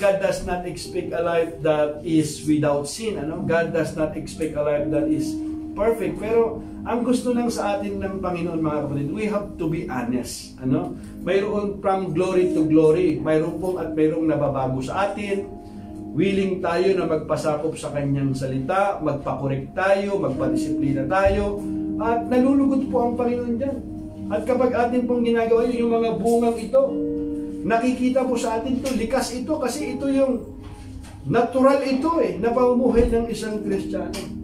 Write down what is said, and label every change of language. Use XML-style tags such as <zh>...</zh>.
<en>God does not expect a life that is without sin. God does not expect a life that is perfect.</en> <tl>Pero ang gusto lang sa atin ng Panginoon, mga kapatid,</tl> <en>we have to be honest. Mayroon from glory to glory.</en> <tl>Mayroon pong at mayroong nababago sa atin. Willing tayo na magpasakop sa kanyang salita, magpakorek tayo, magpadisiplina tayo, at nalulugot po ang Panginoon dyan. At kapag atin pong ginagawa yun, yung mga bungang ito, nakikita po sa atin to, likas ito, kasi ito yung natural ito na pamumuhay ng isang Kristiyano.</tl>